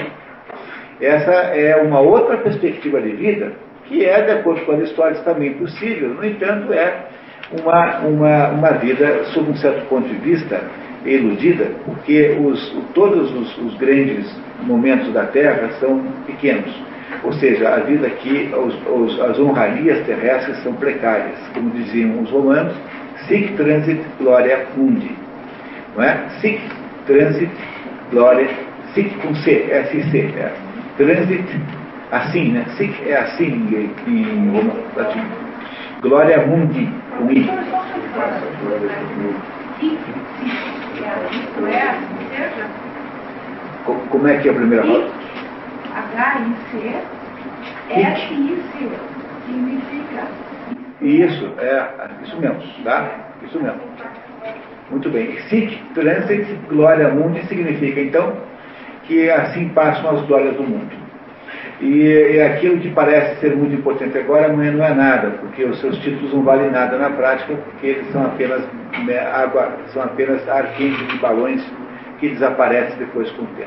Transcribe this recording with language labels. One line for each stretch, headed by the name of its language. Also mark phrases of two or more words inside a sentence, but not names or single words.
Portuguese: Essa é uma outra perspectiva de vida, que é, de acordo com Aristóteles, também possível, no entanto, é uma vida, sob um certo ponto de vista, iludida, porque todos os grandes momentos da Terra são pequenos. Ou seja, a vida aqui, as honrarias terrestres são precárias. Como diziam os romanos,
Latin: sic transit gloria mundi.
Portuguese: Não é?
Latin: Sic transit gloria,
Portuguese: sic com C, S-I-C. Transit, assim, né? Sic é assim em latim.
Latin: Gloria mundi,
Portuguese: com I. Como é que é a primeira palavra? H-I-C, S-I-C, significa... Isso mesmo, tá? Isso mesmo. Muito bem.
Latin: Sic transit gloria mundi
Portuguese: significa, então, que assim passam as glórias do mundo. E aquilo que parece ser muito importante agora, amanhã não é nada, porque os seus títulos não valem nada na prática, porque eles são apenas são apenas ar quente de balões que desaparecem depois com o tempo.